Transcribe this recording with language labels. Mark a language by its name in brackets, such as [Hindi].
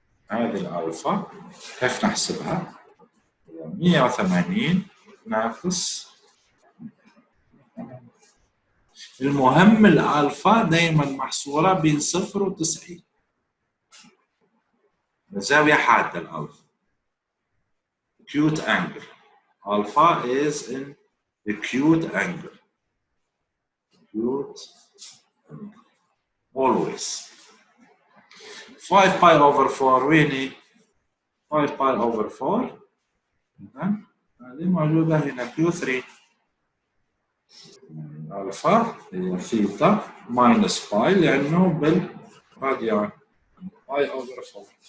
[Arabic] هذه الألفا كيف نحسبها؟ 180 ناقص، المهم الألفا دائما محصورة بين 0 و 90، زاوية حادة الألفا. [English] acute angle. Alpha is in the acute angle. Acute angle. Always. [Arabic] 5 pi over 4 وين 5 pi over 4 هذه موجودة هنا Q3. الفا هي ثيتا ماينس باي لأنه بالراديان باي أوفر 4.